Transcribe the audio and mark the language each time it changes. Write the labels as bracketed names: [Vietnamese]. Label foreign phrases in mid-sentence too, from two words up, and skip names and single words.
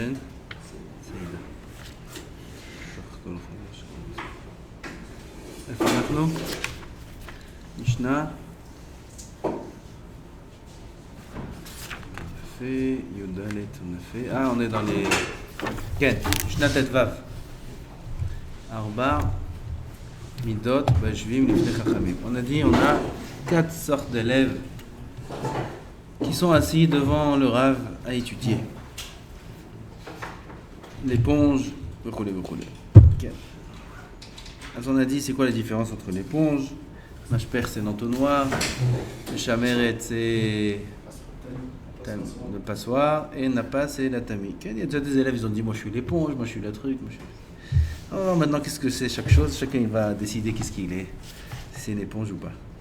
[Hebrew] איפה אנחנו? משנה יפה, י"ד יפה. [French] on est dans les... [Hebrew] כן, משנה ט"ו. 4 מידות ביושבים לפני חכמים. [French] On a dit, on a 4 sortes d'élèves qui sont assis devant le Rav à étudier. L'éponge, [Hebrew] וכולי. כן. [French] אז on a dit, c'est quoi la différence entre l'éponge? Mashper, c'est l'entonnoir. Le chameret, c'est le passoire. Et Napa, c'est la tamis. Il y a déjà des élèves, ils ont dit, moi je suis l'éponge, moi je suis le truc. Oh, maintenant, qu'est-ce que c'est chaque chose? Chacun il va décider qu'est-ce qu'il est. Si c'est une éponge ou pas.